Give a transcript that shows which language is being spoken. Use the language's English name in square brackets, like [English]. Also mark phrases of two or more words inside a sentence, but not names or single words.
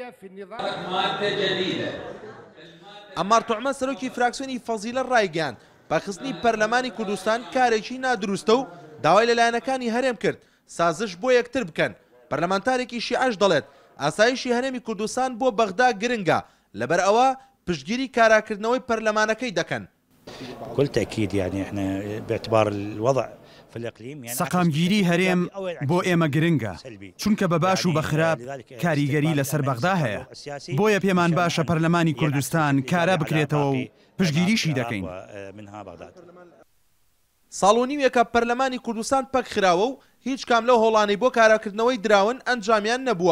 [Central Kurdish] ئەمار توعمە سەرۆکی فراکسیۆنی فەزیلە ڕایگەیاند پاخستنی پەرلەمانی کوردستان کارێکی نادروستە و داوای لەلایەنەکانی هەرێم کرد سازش بۆ یەکتر بکەن. پەرلەمانتارێکی شیعەش دەڵێت ئاسایشی هەرێمی کوردستان بۆ بەغدا گرنگە لەبەر ئەوە پشتگیری کاراکردنەوەی پەرلەمانەکەی دەکەن. [Arabic] بكل تأكيد يعني احنا باعتبار الوضع في الإقليم يعني [Central Kurdish] سەقامگیری هەرێم بۆ ئێمە گرنگە چونکە بە باش و بە خراپ کاریگەری لەسەر بەغدا هەیە بۆیە پێمان باشە پەرلەمانی کوردستان کارا بکرێتەوە و پشتگیریشی دەکەین. ساڵ و نیوێکە پەرلەمانی کوردستان پەک خراوە و هیچ کام لەو هۆڵانەی بۆ کاراکردنەوەی دراون ئەنجامیان نەبووە.